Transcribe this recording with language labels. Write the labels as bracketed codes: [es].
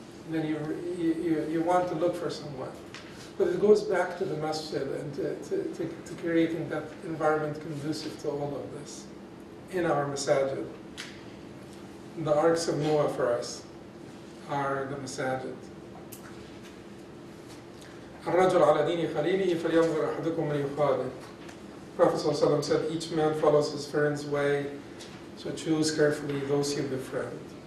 [en] Then you want to look for someone. But it goes back to the masjid and to creating that environment conducive to all of this in our masajid. The arcs of Noah for us are the masajid. [ar] الرجل على دين خليله فلينظر أحدكم من يخالف. [en] Prophet ﷺ said, each man follows his friend's way, so choose carefully those you befriend.